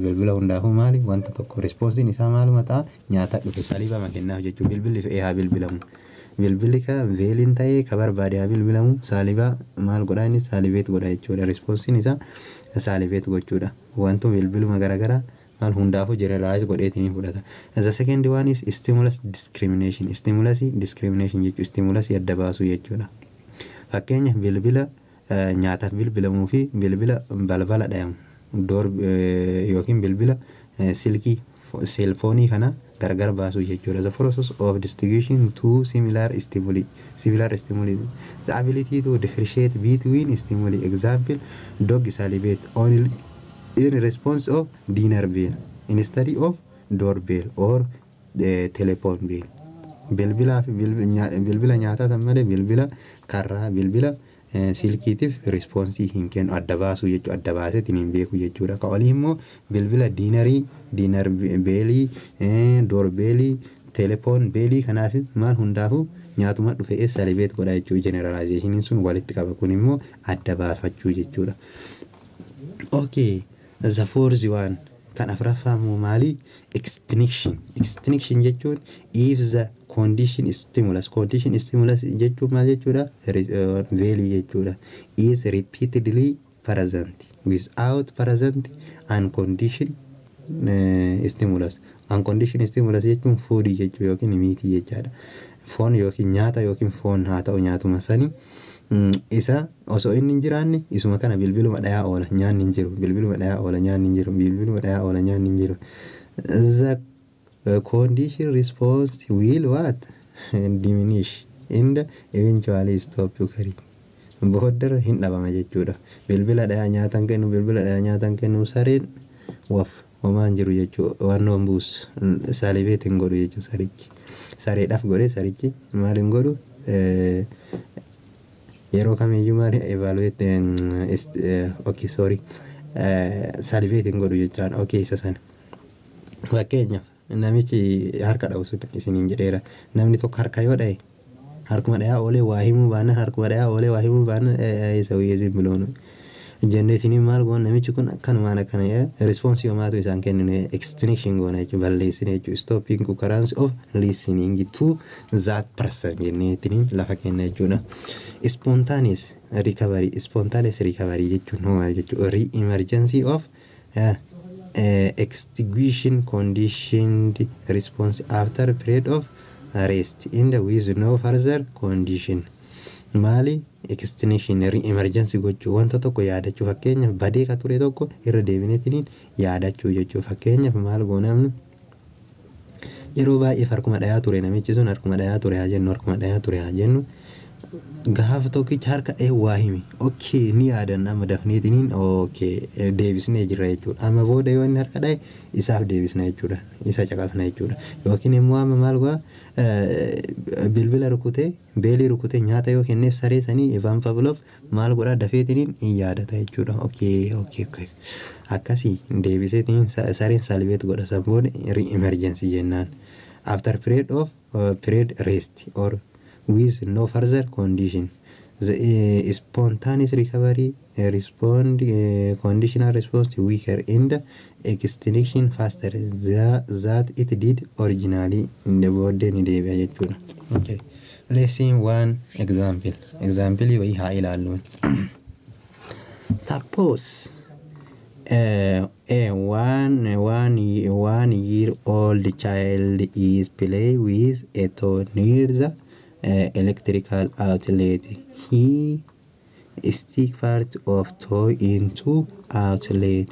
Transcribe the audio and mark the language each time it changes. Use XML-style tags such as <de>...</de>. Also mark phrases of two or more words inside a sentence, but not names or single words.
<om>Bilbila hundaafuu maali wanta tokko responsiin isaa maaluma ta'a nyaata dhufe saliibama kennaaf jechuudha. Bilbilli fe'ee haa bilbilamu. Bilbilli ka veeliin ta'ee ka barbaade haa bilbilamu. Saalibaa maal godhaa inni saalibeet godha jechuudha. Responsiin isaa saalibeet gochuudha. Wantu bilbiluma garaagaraa maal hundaafuu generalize godheetiin fudhata.</om> <en>The second one is stimulus discrimination.</en> <om>Stimulus discrimination jechuudha. Stimulus adda baasuu jechuudha. Fakkeenya bilbila nyaataaf bilbilamuu fi bilbila balbala dhayamu door yookiin bilbila silkii seelfoonii kana gargar baasuu jechuudha.</om> <en>The process of distinguishing two similar stimuli. The ability to differentiate between stimuli. Example, dog salivate only in response of dinner bell instead of doorbell or telephone bell.</en> <om>Bilbila nyaataa san malee bilbila karraa bilbila silkiitiif respoonsii hin kennu adda baasuu jechuudha. Adda baaseetiin hin beeku jechuudha. Ka olii immoo bilbila</om> <en>diinar beelii doorbeelii telefoon beelii</en> <om>kanaaf maal hundaafuu nyaatuma dhufee salibeet godha jechuudha. Generalizationin sun walitti qaba. Kun immoo adda baafachuu jechuudha. Okay,</om> <en>the fourth one</en> <om>kan afuraffaamu maali? Extinction jechuun</om> <en>if the condition stimulus</en> <om>jechuun maal jechuudha? Veelii jechuudha.</om> <en>Is repeatedly present without present unconditioned stimulus. Unconditioned stimulus</en> <om>jechuun foodii jechuu yookiin miitii jechaadha. Foon yookiin nyaata yookiin foon haa ta'u nyaatuma sanii isa osoo inni hin jiraanne isuma kana bilbiluma dhayaa oola nyaanni hin jiru. Bilbiluma dhayaa oola nyaanni hin jiru. Bilbiluma dhayaa oola nyaanni hin jiru.</om> <en>The condition response will what? Diminish and eventually stop occurring.</en> <om>Booddee hin dhabama jechuudha. Bilbila dhayaa nyaatan kennu sareen waf homaan jiru jechuudha. Waan buus salibeet hin godhu jechuudha sarichi. Sareedhaaf godhee sarichi maal hin godhu? Yeroo kamiyyuu maali evaluate salibeet hin godhu jechaadha. Okay, isa sana. Fakkeenyaaf namichi harka dha'u sun isiniin jedheera. Namni tokko harka yoo dha'e harkuma dhayaa oolee waa himuu baannaan isa wayyeesin biloonu. Jennee isiniin maal goon namichi kun akkanumaan akkana response yoomaatu isaan kenninu extinction goona jechuudha. Balleessine jechuudha.</om> <en>Stopping occurrence of listening to that person</en> <om>jennee ittiin lafa kenna jechuudha.</om> <en>Spontaneous recovery</en> <om>jechuun maal jechuudha?</om> <en>Re-emergency of extinguishing conditioned response after period of rest in the with no further condition.</en> <om>Maali extinction re-emergency gochuu wanta tokko yaadachuu fakkeenyaaf badee ka ture tokko irra deebineetiin yaadachuu jechuu. Fakkeenyaaf maal goonamnu yeroo baay'ee harkuma dhayaa ture namichi sun harkuma dhayaa ture haa jennu gaafa tokkicha harka waa himi. Okay, ni yaadanna amma dafneetiin deebisnee jirra jechuudha. Amma booda yoo inni harka dhaye isaaf deebisna jechuudha. Isa caqasna jechuudha. Yookiin immoo amma maal go'a bilbila rukutee beelii rukutee nyaata yoo kenneef saree sanii Ivan Pavlov maal godhaa dafeetiin hin yaadata jechuudha. Okay. Akkasii deebiseetiin sareen salibeet godha san booda re-emergency jennaan.</om> <en>After period rest or with no further condition. The spontaneous recovery conditional response weaker in the extinction faster that it did originally in the body</en> <om>ni deebi'a jechuudha.</om> <en>Okay. Let's see one example. Example</en> <om>wayii haa ilaallu.</om> <en>Suppose a one year old child is playing with a toy near the electrical outlet. He stick part of toy into outlet.</en>